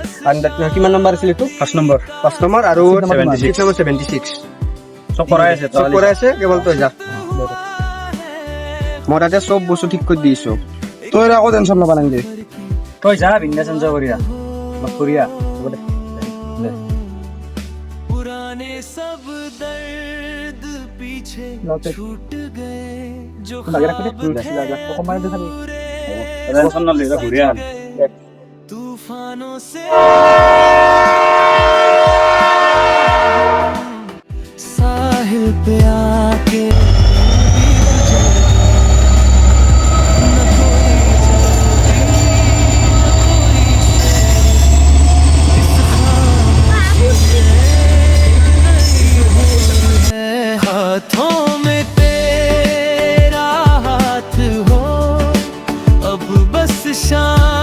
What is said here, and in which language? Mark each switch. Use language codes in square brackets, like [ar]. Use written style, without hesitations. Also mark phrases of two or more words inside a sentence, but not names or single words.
[as] কিমান নম্বৰ আছিল এইটো? 5 নম্বৰ আৰু 76 চব কৰাই আছে, চব কৰাই আছে, কেৱল তই যা। মই তাতে চব বস্তু ঠিক কৰি দিছো, তই আকৌ টেনশ্যন ল'ব নালাগে। তই যা বিন্দাছ এনজয় কৰিয়া কৰিয়া। হ'ব দে। [hi] पुराने सब दर्द पीछे छूट गए जो [as] টেনশ্যন নলবি, ঘূৰি আহ। [hi] तूफानों से साहिल पे आके हाथों में तेरा हाथ हो अब बस शाम